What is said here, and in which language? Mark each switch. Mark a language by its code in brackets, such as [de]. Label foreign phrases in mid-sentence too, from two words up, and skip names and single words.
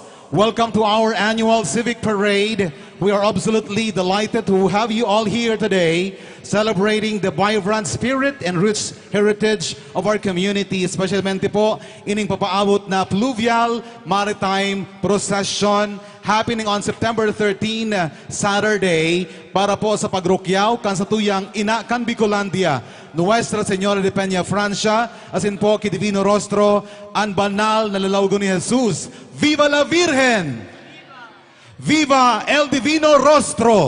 [en] Welcome to our annual Civic Parade. We are absolutely delighted to have you all here today, celebrating the vibrant spirit and rich heritage of our community, especially [bik] po ining papaabot na [en] Pluvial Maritime Procession happening on September 13, Saturday, [bik] para po sa pagrukyaw kan sa tuyang ina kan Bicolandia, Nuestra Señora de Peña, Francia, asin po ki Divino Rostro, ang banal na lalawgo ni Jesus. [es] Viva la Virgen! Viva el Divino Rostro!